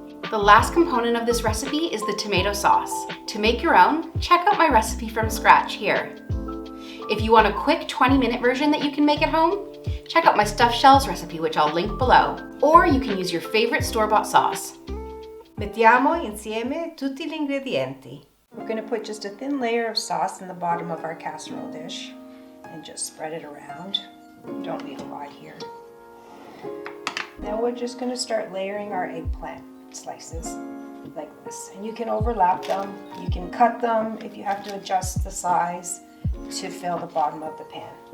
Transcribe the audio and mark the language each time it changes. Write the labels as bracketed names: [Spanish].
[English] The last component of this recipe is the tomato sauce. To make your own, check out my recipe from scratch here. If you want a quick 20-minute version that you can make at home, check out my stuffed shells recipe, which I'll link below. Or you can use your favorite store-bought sauce. [Italian] Mettiamo insieme tutti gli ingredienti. [English] We're going to put just a thin layer of sauce in the bottom of our casserole dish and just spread it around. You don't need a lot here. Now we're just going to start layering our eggplant slices like this. And you can overlap them, you can cut them if you have to adjust the size to fill the bottom of the pan.